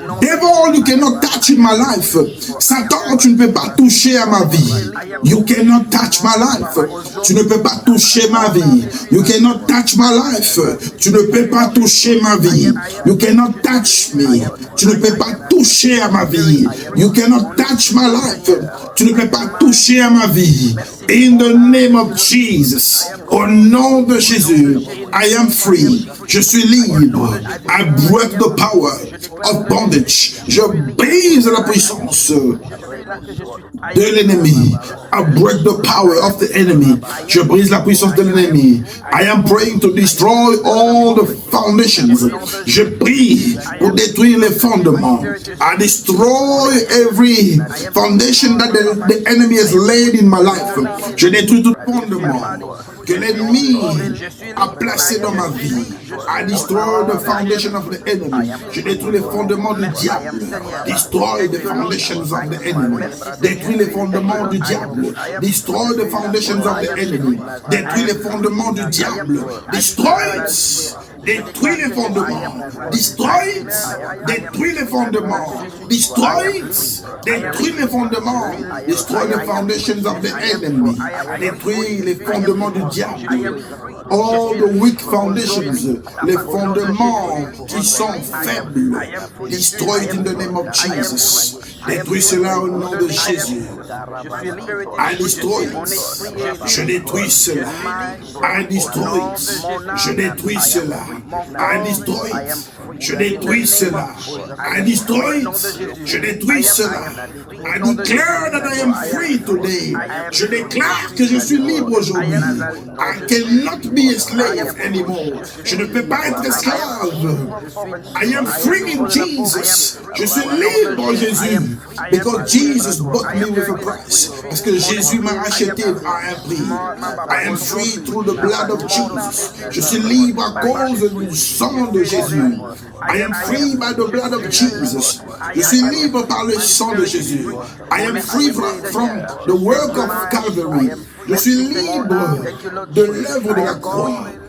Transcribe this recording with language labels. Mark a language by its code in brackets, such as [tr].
[en] Devil, you cannot touch in my life. [fr] Satan, tu ne peux pas toucher à ma vie. [en] You cannot touch my life. [fr] Tu ne peux pas toucher ma vie. [en] You cannot touch my life. [fr] Tu ne peux pas toucher ma vie. [en] You cannot touch me. [fr] Tu ne peux pas toucher à ma vie. [en] You cannot touch my life. [fr] Tu ne peux pas toucher à ma vie. [en] In the name of Jesus. [fr] Au nom de Jésus. [en] I am free. [fr] Je suis libre. [en] I break the power of bondage. [fr] Je brise la puissance de l'ennemi. [en] I break the power of the enemy. [fr] Je brise la puissance de l'ennemi. [en] I am praying to destroy all the foundations. [fr] Je prie pour détruire les fondements. [en] I destroy every foundation that the enemy has laid in my life. [fr] Je détruis tout fondement que l'ennemi a placé dans ma vie. [en] I destroy the foundation of the enemy. [fr] Je détruis les fondements du diable. [en] Destroy the foundations of the enemy. [fr] Détruis les fondements du diable. [en] Destroy the foundations of the enemy. [fr] Détruis les fondements du diable. [en] Destroy it. [fr] Détruis les fondements. [en] Destroy it. [fr] Détruis les fondements. [en] Destroy it. [fr] Détruis les fondements. [en] Destroy the foundations of the enemy. [fr] Détruis les fondements du diable. [en] All the weak foundations. [fr] Les fondements qui sont faibles. [en] Destroy it in the name of Jesus. [fr] Détruis cela au nom de Jésus. [en] I destroy it. [fr] Je détruis cela. [en] I destroy it. [fr] Je détruis cela. [en] I destroy it. [fr] Je détruis cela. [en] I destroy it. [fr] Je détruis cela. [en] I declare that I am free today. [fr] Je déclare que je suis libre aujourd'hui. [en] I cannot be a slave anymore. [fr] Je ne peux pas être esclave. [en] I am free in Jesus. [fr] Je suis libre en Jésus. [en] Because Jesus bought me with a price. [fr] Parce que Jésus m'a acheté à un prix. [en] I am free through the blood of Jesus. [fr] Je suis libre à cause du sang de Jésus. [en] I am free by the blood of Jesus. [fr] Je suis libre par le sang de Jésus. [en] I am free from the work of Calvary. [fr] Je suis libre de l'œuvre de la croix.